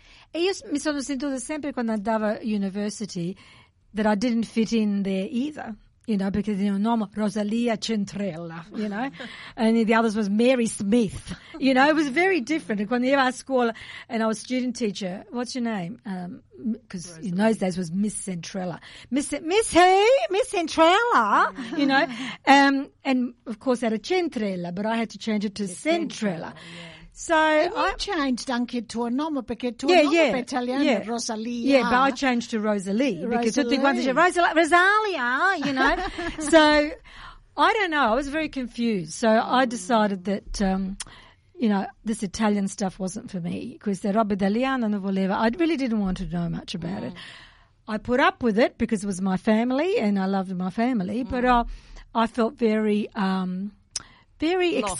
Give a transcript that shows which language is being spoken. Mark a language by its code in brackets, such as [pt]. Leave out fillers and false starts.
[it] E io mi sono sentita sempre quando andavo a [en] university that I didn't fit in there either, you know, [it] perché il mio nome Rosalia Centrella, [en] you know, and the others was Mary Smith, you know, it was very different. [it] Quando io ero a scuola [en] and I was student teacher, what's your name? Because in those days was Miss Centrella. Miss who? Miss Centrella, you know. And of course era Centrella, but I had to change it to Centrella. So I changed [it] anche tuo nome perché tuo nome per italiano è Rosalia. [en] Yeah, but I changed to Rosalie because [it] tutti quanti dicevano Rosalia, [en] you know. So I don't know, I was very confused. So I decided that you know, this Italian stuff wasn't for me. [it] Questa roba italiana non voleva. [en] I really didn't want to know much about it. I put up with it because it was my family and I loved my family, but I felt very very lost.